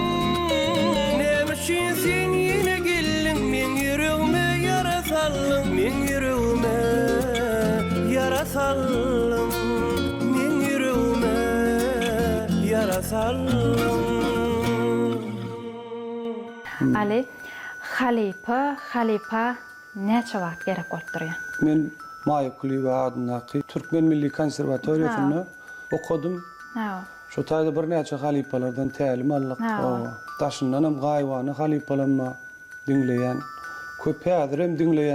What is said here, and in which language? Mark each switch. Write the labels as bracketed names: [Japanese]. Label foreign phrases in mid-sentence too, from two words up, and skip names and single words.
[Turkmen] Nem üçün sen yine geldin, men yüreğime yara saldın, men yüreğime yara saldın, men yüreğime yara saldın. Ali, Halipa näçe wagt gerek bolup durýar? Men Maýykuly adynaky Türkmen Milli Konserwatoriýasyny okudum. Şu taýda bir näçe halipalardan tälim aldyk. Daşyndanam gaýwany halipalanma dinleýän, köp häzirem dinleýän.